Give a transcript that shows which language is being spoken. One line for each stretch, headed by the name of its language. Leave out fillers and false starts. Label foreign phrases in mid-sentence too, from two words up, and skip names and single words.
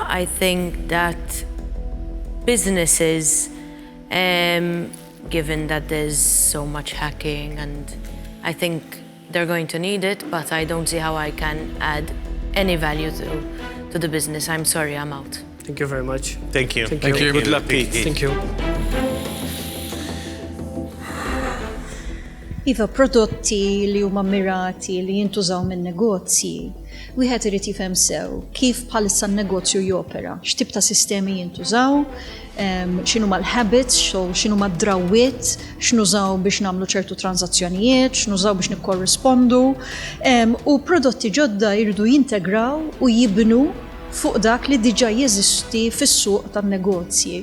English: I think that businesses, given that there's so much hacking, and I think they're going to need it, but I don't see how I can add any value to the business. I'm sorry, I'm out. Thank you very much. Thank you. Thank you. Good luck, Pete. Thank you.
Maltese: Iva, prodotti li huma mirati li jintużaw minn negozji, wieħed irid jifhem sew kif bħalissa n-negozju jopera, x'tip ta' sistemi jintużaw, x'inhuma l-habits, x'inhuma d-drawwiet, x'nużaw biex nagħmlu ċertu transazzjonijiet, x'nużaw biex nikkorrispondu, u prodotti ġodda jridu jintegraw u jibnu fuq dak li diġà jeżisti fis-suq tan-negozji.